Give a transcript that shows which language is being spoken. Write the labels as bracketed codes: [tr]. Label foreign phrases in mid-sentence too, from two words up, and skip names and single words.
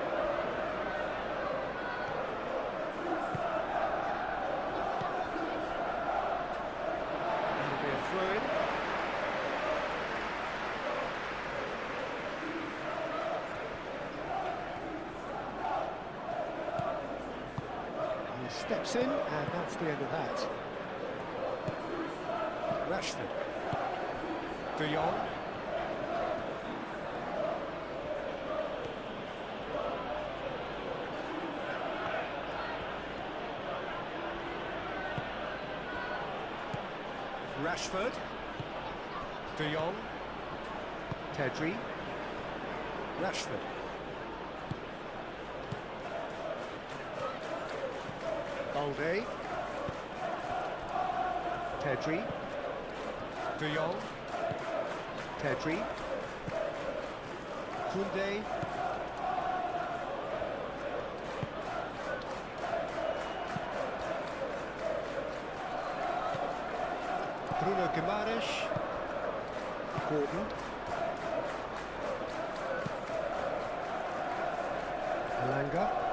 [en] That'll be a throw-in. Steps in, and that's the end of that. Rashford. De Jong. Rashford. De Jong. Pedri. Rashford. Balde. Pedri. De Jong. Pedri. Koundé. Bruno Guimaraes. Gordon. Alanga.